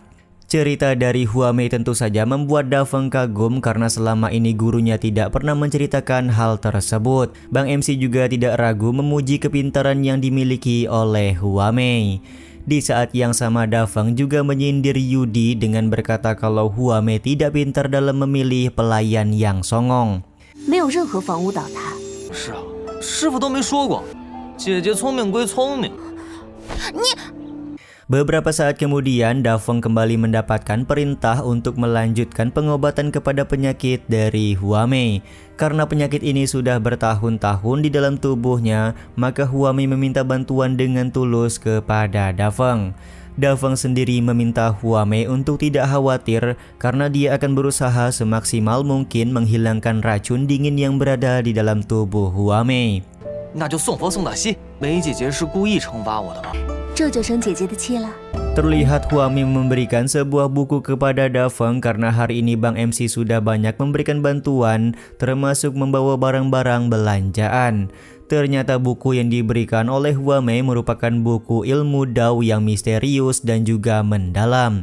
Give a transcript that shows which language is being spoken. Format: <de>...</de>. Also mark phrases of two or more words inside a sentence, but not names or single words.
<id>Cerita dari Huamei tentu saja membuat Da Feng kagum karena selama ini gurunya tidak pernah menceritakan hal tersebut. Bang MC juga tidak ragu memuji kepintaran yang dimiliki oleh Huamei. Di saat yang sama Da Feng juga menyindir Yudi dengan berkata kalau Huamei tidak pintar dalam memilih pelayan yang songong.</id> <zh>没有任何房屋倒塌。是啊，师傅都没说过，姐姐聪明归聪明。</zh> <id>Beberapa saat kemudian, Da Feng kembali mendapatkan perintah untuk melanjutkan pengobatan kepada penyakit dari Huamei. Karena penyakit ini sudah bertahun-tahun di dalam tubuhnya, maka Huamei meminta bantuan dengan tulus kepada Da Feng. Da Feng sendiri meminta Huamei untuk tidak khawatir karena dia akan berusaha semaksimal mungkin menghilangkan racun dingin yang berada di dalam tubuh Huamei.</id> <zh>那就送佛送大西，梅姐姐是故意惩罚我的吧？这就生姐姐的气了。</zh> <id>Terlihat Huamei memberikan sebuah buku kepada Da Feng karena hari ini Bang MC sudah banyak memberikan bantuan, termasuk membawa barang-barang belanjaan. Ternyata buku yang diberikan oleh Huamei merupakan buku ilmu Dao yang misterius dan juga mendalam.</id>